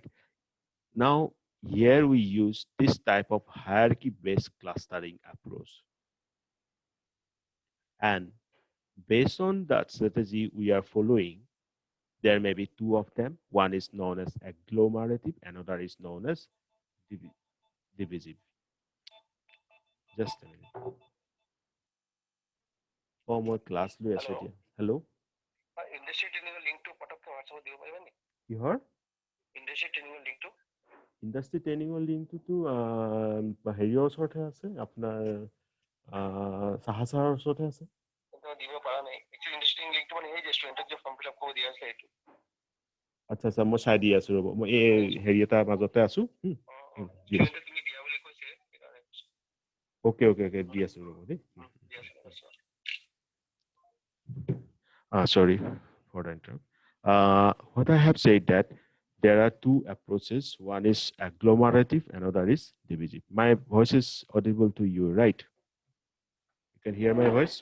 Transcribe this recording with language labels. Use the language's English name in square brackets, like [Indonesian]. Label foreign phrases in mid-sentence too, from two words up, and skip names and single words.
[English] Now here we use this type of hierarchy based clustering approach, and based on that strategy we are following, there may be two of them. One is known as agglomerative, another is known as divisive. Just a minute. Oh, my class lo [Assamese] আছে এতিয়া. [English] Hello? Industry training link to [Assamese] পটককে WhatsApp দিব পাৰিবা নি? কিহৰ? [English] Industry training link to? industry trainingৰ [Assamese] লিংকটোতো হেৰিয়ৰ ওচৰতহে আছে, আপোনাৰ চাহাচাৰৰ ওচৰতহে আছে। দিব পৰা নাই। [English] Actually industry training link to [Assamese] মানে এই যে ষ্টুডেণ্টক যে [English] form fill up [Assamese] কৰিব দিয়া আছে এইটো। আচ্ছা আচ্ছা, মই চাই দি আছো ৰ'ব, মই এই হেৰি এটা মাজতে আছো। দি আছো। তুমি দিয়া বুলি কৈছে সেইকাৰণে। [English] okay okay okay, [Assamese] দি আছো ৰ'ব দেই। [English] Sorry for the interrupt. What I have said that there are two approaches. One is agglomerative, another is divisive. My voice is audible to you, right? You can hear my voice?